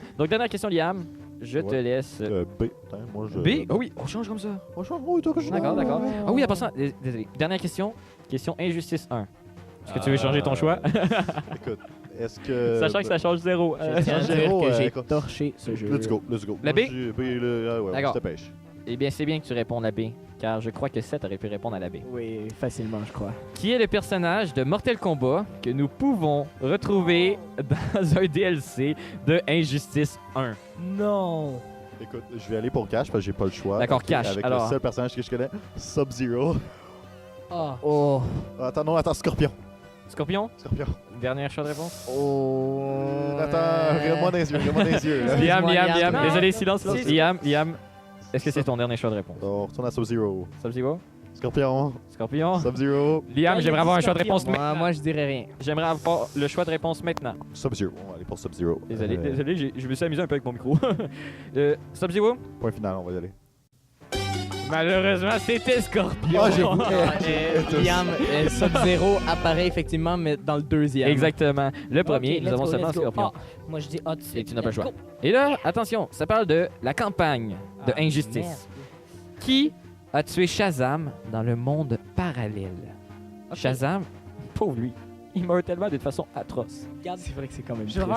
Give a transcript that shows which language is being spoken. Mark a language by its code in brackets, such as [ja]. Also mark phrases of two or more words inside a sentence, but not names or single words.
[fr] Donc, dernière question, Liam. Je te Ouais. laisse. B. Putain, moi, je... B. Oh oui, on change comme ça. Franchement, oui, toi, que je... D'accord, d'accord. Ah oui, en passant, désolé. Dernière question. Question injustice 1. Est-ce que tu veux changer ton choix? Écoute, est-ce que... Sachant que ça change 0. je tiens à dire Zéro, que j'ai écoute. torché ce jeu. [en] Let's go. [fr] La Moi, B? je dis B, là, ouais, D'accord. on se dépêche. Eh bien, c'est bien que tu répondes à B, car je crois que Seth aurait pu répondre à la B. Oui, facilement, je crois. Qui est le personnage de Mortal Kombat que nous pouvons retrouver dans un DLC de Injustice 1? Non. Écoute, je vais aller pour Cash parce que j'ai pas le choix. D'accord, Ok, Cash, Avec alors. le seul personnage que je connais, Sub-Zero. Ah. Oh. Attends, non, attends, Scorpion. Scorpion? Scorpion. Dernière choix de réponse? Oh. Attends, regarde-moi dans les yeux, regarde-moi dans les yeux. là. Liam, Excuse-moi, Liam, Liam. Liam. Non. Désolé, silence, silence. C'est- Liam, est-ce que c'est ton dernier choix de réponse? On retourne à Sub-Zero. Sub-Zero? Scorpion. Scorpion? Sub-Zero. Liam, Ouais, j'aimerais il a avoir un dit choix de réponse Scorpion. maintenant. Moi, je dirais rien. J'aimerais avoir le choix de réponse maintenant. Sub-Zero. On va aller pour Sub-Zero. Désolé, Euh, désolé, je me suis amusé un peu avec mon micro. Sub-Zero? Point final, on va y aller. Malheureusement, c'était Scorpion. Ah, j'avoue. Liam, Sub-Zero apparaît effectivement, mais dans le deuxième. Exactement. Le premier, Ok, nous [en] let's [fr] avons [en] go, [fr] seulement [en] let's go. [fr] Scorpion. Ah, moi, je dis A tout de Et suite. tu n'as pas le [en] Let's [fr] choix. [en] go. [fr] Et là, attention, ça parle de la campagne de Ah, Injustice. merde. Qui a tué Shazam dans le monde parallèle? Shazam, pauvre lui, il meurt tellement d'une façon atroce. Regarde, C'est vrai que c'est quand même je vais triste.